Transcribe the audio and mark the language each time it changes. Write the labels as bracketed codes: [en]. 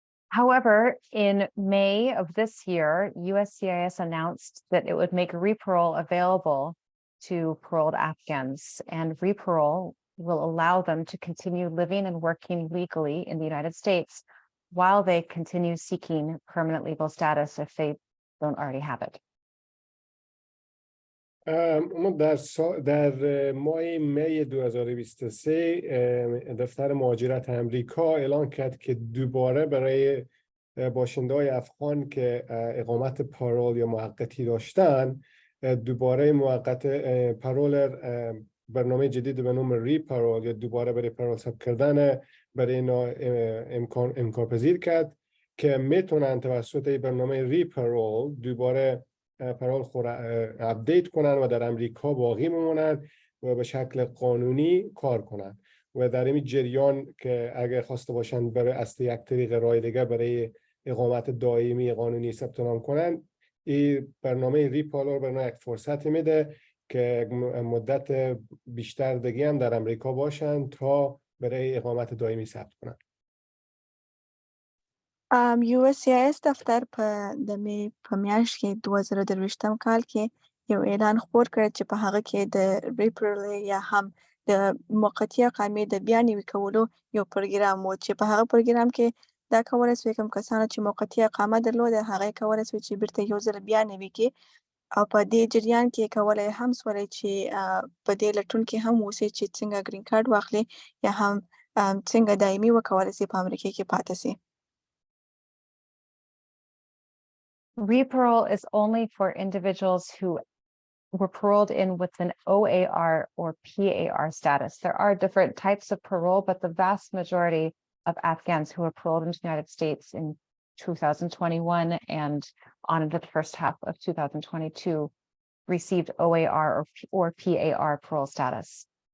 [en] However, in May of this year, USCIS announced that it would make re-parole available to paroled Afghans, and re-parole will allow them to continue living and working legally in the United States while they continue seeking permanent legal status if they don't already have it. [fa] ما در ماه می 2023 دفتر مهاجرت امریکا اعلان کرد که دوباره برای باشنده‌های افغان که اقامت پارول یا موقتی داشتن، دوباره موقت پارول برنامه جدید به نام ری-پارول یا دوباره برای پارول ثبت کردن برای اینا امکان پذیر کرد که میتونن توسط برنامه ری-پارول دوباره پارول اپدیت کنن و در امریکا باقی بمونن و به شکل قانونی کار کنن، و در این جریان که اگر خواسته باشن برای از یک طریق راه دیگه برای اقامت دائمی قانونی ثبت نام کنن، این برنامه ری-پارول برنامه یک فرصتی میده که مدت بیشتر دیگه هم در امریکا باشن تا برای اقامت دائمی ثبت کنن. [ps] USCIS دفتر په د می په میاشت کې 2023 کال کې یو اعلان خپور کړ چې په هغه کې د ری-پارول یا هم د موقتي اقامې د بیا نوي کولو یو پروګرام و، چې په هغه پروګرام کې دا کولی سوی کوم کسانو چې موقتي اقامه درلوده هغه یې کولی سوی چې بیرته یو ځل بیا نوي کړي، او په دې جریان کې کولی هم سولی چې په دې لټون کې هم اوسي چې څنګه ګرین کارډ واخلي یا هم څنګه دایمي وکولی سي په امریکا کې پاتې سي. [en] Re-parole is only for individuals who were paroled in with an OAR or PAR status. There are different types of parole, but the vast majority of Afghans who were paroled into the United States in 2021 and on into the first half of 2022 received OAR or PAR parole status.